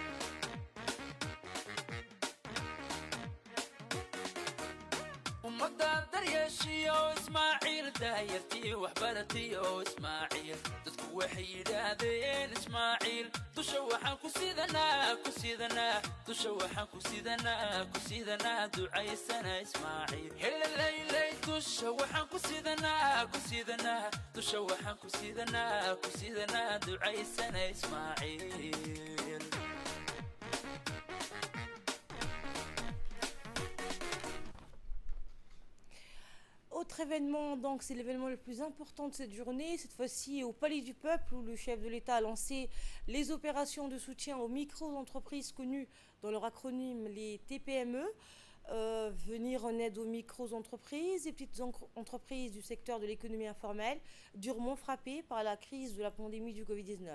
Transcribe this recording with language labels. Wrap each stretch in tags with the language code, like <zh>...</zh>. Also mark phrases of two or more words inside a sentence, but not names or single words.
<so>ummadda daryeeshiyo ismaaciil daayartii waxbaratiyo ismaaciil dadku waxay yidhaahdeen ismaaciil dusha waxaan ku sidanaa dusha waxaan ku sidanaa ducaysana ismaaciil helalaylay dusha waxaan ku sidanaa dusha waxaan ku sidanaa ducaysana ismaaciil.</so> <fr>Autre événement, donc c'est l'événement le plus important de cette journée, cette fois-ci au Palais du Peuple, où le chef de l'État a lancé les opérations de soutien aux micro-entreprises connues dans leur acronyme les TPME, venir en aide aux micro-entreprises et petites entreprises du secteur de l'économie informelle, durement frappées par la crise de la pandémie du Covid-19.</fr>